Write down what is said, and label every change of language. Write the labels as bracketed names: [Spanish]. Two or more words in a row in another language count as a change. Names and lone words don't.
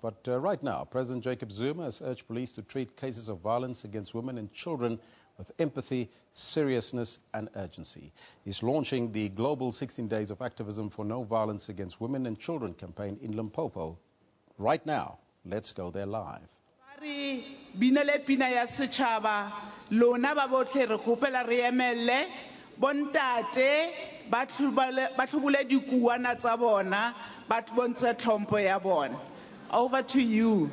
[English] But right now, President Jacob Zuma has urged police to treat cases of violence against women and children with empathy, seriousness and urgency. He's launching the global 16 Days of Activism for No Violence Against Women and Children campaign in Limpopo. Right now, let's go there live. [Tswana] Binele pina ya setšhaba lona ba botlhe re kgopela re emelle bontate ba tlhobole dikuana tsa bona ba bontshe tlhompho ya bona. [English] Over to you.